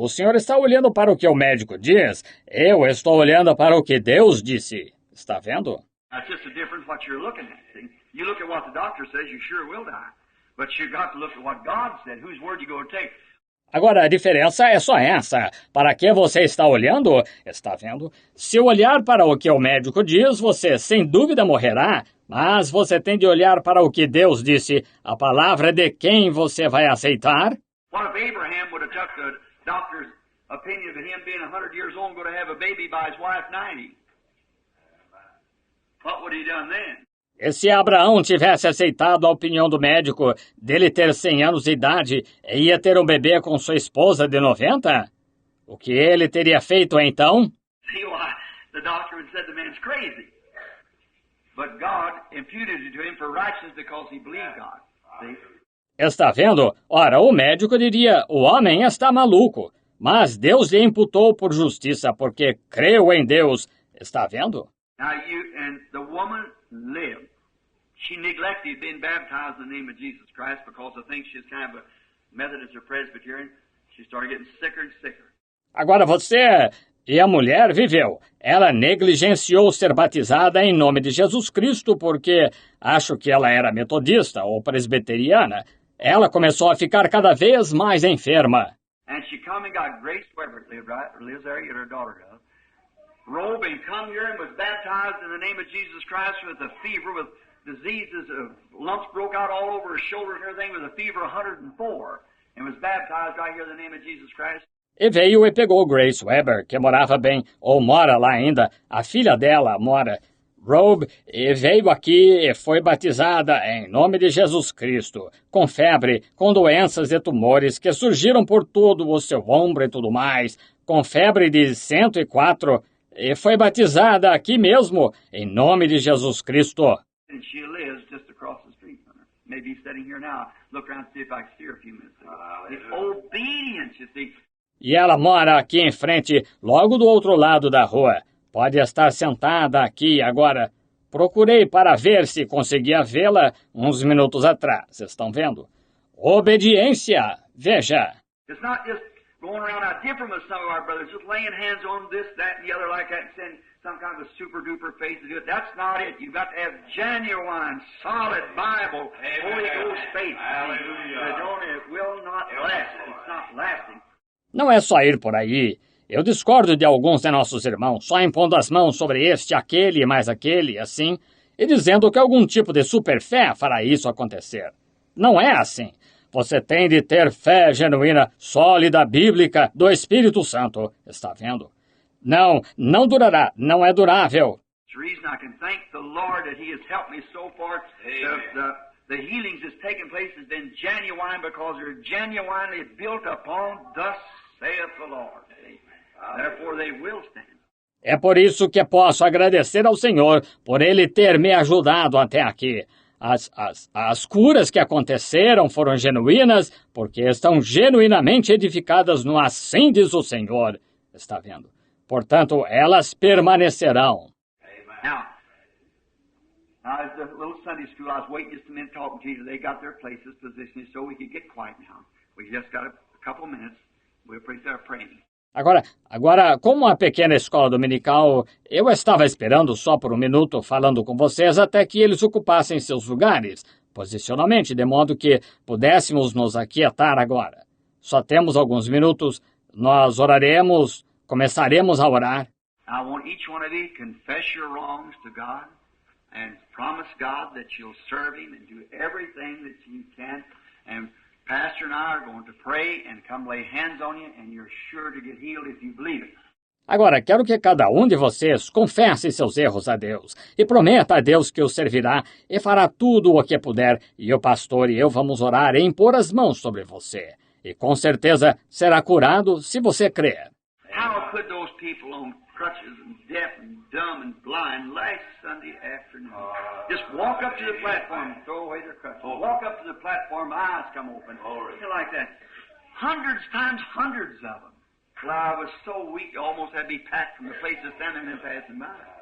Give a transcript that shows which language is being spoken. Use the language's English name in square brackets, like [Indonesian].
[Portuguese] O senhor está olhando para o que o médico diz. Eu estou olhando para o que Deus disse. Está vendo? [English] That's just the difference what you're looking at. See? You look at what the doctor says, you sure will die. But you've got to look at what God said. Whose word you going to take? [Portuguese] Agora, a diferença é só essa. Para que você está olhando? Está vendo? Se olhar para o que o médico diz, você sem dúvida morrerá. Mas você tem de olhar para o que Deus disse. A palavra de quem você vai aceitar? [English] What if Abraham would have took the doctor's opinion of him being 100 years old and going to have a baby by his wife 90? What would he done then? [Portuguese] E se Abraão tivesse aceitado a opinião do médico dele ter 100 anos de idade e ia ter um bebê com sua esposa de 90? O que ele teria feito então? [English] See why the doctor would have said the man's crazy. But God imputed it to him for righteousness because he believed God. See? [Portuguese] Está vendo? Ora, o médico diria, o homem está maluco, mas Deus lhe imputou por justiça porque creu em Deus. Está vendo? [English] Now and the woman lived. She neglected being baptized in the name of Jesus Christ because I think she's kind of a Methodist or Presbyterian. She started getting sicker and sicker. [Portuguese] Agora você... E a mulher viveu. Ela negligenciou ser batizada em nome de Jesus Cristo porque acho que ela era metodista ou presbiteriana. Ela começou a ficar cada vez mais enferma. [English] and she come and got Grace Weber, lives there, yet her daughter does. Robe and come here and was baptized in the name of Jesus Christ with a fever, with diseases, lumps broke out all over her shoulders and everything, with a fever 104, and was baptized right here in the name of Jesus Christ. [Portuguese] E veio e pegou Grace Weber, que morava bem, ou mora lá ainda, a filha dela mora, Robe, e veio aqui e foi batizada em nome de Jesus Cristo, com febre, com doenças e tumores que surgiram por todo o seu ombro e tudo mais, com febre de 104, e foi batizada aqui mesmo, em nome de Jesus Cristo. [English] And she lives just across the street from her. Maybe sitting here now. Look around and see if I can see her a few minutes ago. It's obedience, you see. [Portuguese] E ela mora aqui em frente, logo do outro lado da rua. Pode estar sentada aqui agora. Procurei para ver se conseguia vê-la uns minutos atrás. Estão vendo? Obediência. Veja. [English] It's not just going around out different with some of our brothers, just laying hands on this, that, and the other like that and saying some kind of a super-duper faith to do it. That's not it. You've got to have genuine, solid Bible, Holy Ghost faith. Hallelujah. It will not last. It's not lasting. [Portuguese] Não é só ir por aí. Eu discordo de alguns de nossos irmãos, só impondo as mãos sobre este, aquele e mais aquele, assim, e dizendo que algum tipo de superfé fará isso acontecer. Não é assim. Você tem de ter fé genuína, sólida, bíblica, do Espírito Santo. Está vendo? Não durará, não é durável. [English] The reason I can thank the Lord that He has helped me so far. The healings that's taken place has been genuine because they're genuinely built upon thus saith the Lord. Therefore they will stand. [Portuguese] É por isso que posso agradecer ao Senhor por Ele ter me ajudado até aqui. As curas que aconteceram foram genuínas porque estão genuinamente edificadas no assim diz o Senhor. Está vendo? Portanto, elas permanecerão. [English] Now, as the little Sunday school, I was waiting just a minute talking to you. They got their places positioned so we could get quiet now. We just got a couple of minutes. We'll start praying. [Portuguese] Agora, como a pequena escola dominical, eu estava esperando só por um minuto falando com vocês até que eles ocupassem seus lugares, posicionalmente, de modo que pudéssemos nos aquietar agora. Só temos alguns minutos, nós oraremos, começaremos a orar. [English] I want each one of you to confess your wrongs to God and promise God that you'll serve Him and do everything that you can. And Pastor and I are going to pray and come lay hands on you, and you're sure to get healed if you believe it. [Portuguese] Agora, quero que cada um de vocês confesse seus erros a Deus e prometa a Deus que o servirá e fará tudo o que puder, e o pastor e eu vamos orar e impor as mãos sobre você. E com certeza será curado se você crer. [English] How could those people on crutches and deaf and dumb and blind last Sunday afternoon just walk up to the platform and throw away their crutches? Walk up to the platform, eyes come open, like that. Hundreds times hundreds of them. Well, I was so weak, I almost had to be packed from the place to stand there and passing by.